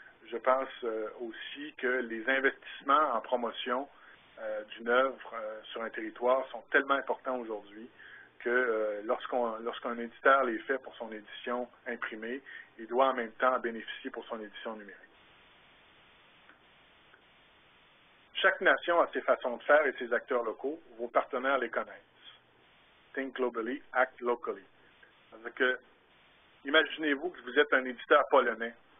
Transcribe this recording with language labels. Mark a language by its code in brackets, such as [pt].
[fr] Je pense aussi que les investissements en promotion d'une œuvre sur un territoire sont tellement importants aujourd'hui que lorsqu'un éditeur les fait pour son édition imprimée, il doit en même temps en bénéficier pour son édition numérique. Chaque nation a ses façons de faire et ses acteurs locaux. Vos partenaires les connaissent. [en] Think globally, act locally. [fr] C'est-à-dire que, imaginez-vous que vous êtes un éditeur polonais.